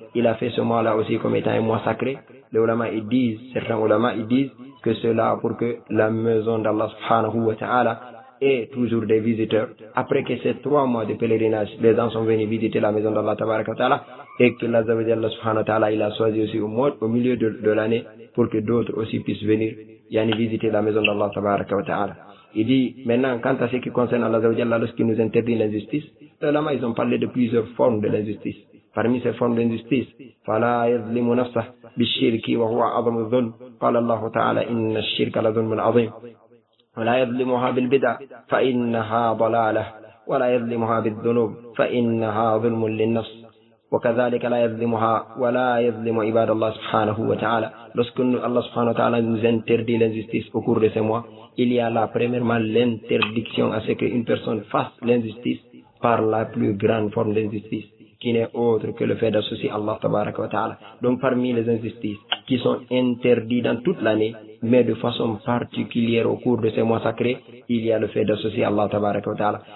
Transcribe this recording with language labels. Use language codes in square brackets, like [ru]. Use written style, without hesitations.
[fr] Il a fait ce mois-là aussi comme étant un mois sacré. Les ulama ils disent, certains ulama ils disent que cela pour que la maison d'Allah subhanahu wa ta'ala ait toujours des visiteurs après que ces trois mois de pèlerinage, les gens sont venus visiter la maison d'Allah tabaraka wa ta'ala. Et que Allah Azza wa Jalla subhanahu wa ta'ala il a choisi aussi au milieu de l'année pour que d'autres aussi puissent venir yani visiter la maison d'Allah tabaraka wa ta'ala. Il dit maintenant quant à ce qui concerne Allah Azza wa Jalla lorsqu'il nous interdit l'injustice, les ulama ils ont parlé de plusieurs formes de l'injustice. [ar] Parmi ces formes d'injustice, فَلَا يَظْلِمُ نَفْسَهُ بِالشِّرْكِ وَهُوَ أَعْظَمُ الظُّلْمِ قَالَ اللَّهُ تَعَالَى إِنَّ الشِّرْكَ لَظُلْمٌ عَظِيمٌ وَلَا يَظْلِمُهَا بِالْبِدْعَةِ فَإِنَّهَا ضَلَالَةٌ وَلَا يَظْلِمُهَا بِالذُّنُوبِ فَإِنَّهَا ظُلْمٌ لِلنَّفْسِ وكذلك لا يظلمها ولا يظلم عباد الله سبحانه وتعالى لسكن الله سبحانه وتعالى [fr] interdit l'injustice au cours de ces mois. Il y a là premièrement l'interdiction à ce qu'une personne fasse l'injustice par la plus grande forme d'injustice qui n'est autre que le fait d'associer Allah tabaraka wa ta'ala. Donc parmi les injustices qui sont interdits dans toute l'année mais de façon particulière au cours de ces mois sacrés, il y a le fait d'associer Allah tabaraka wa ta'ala.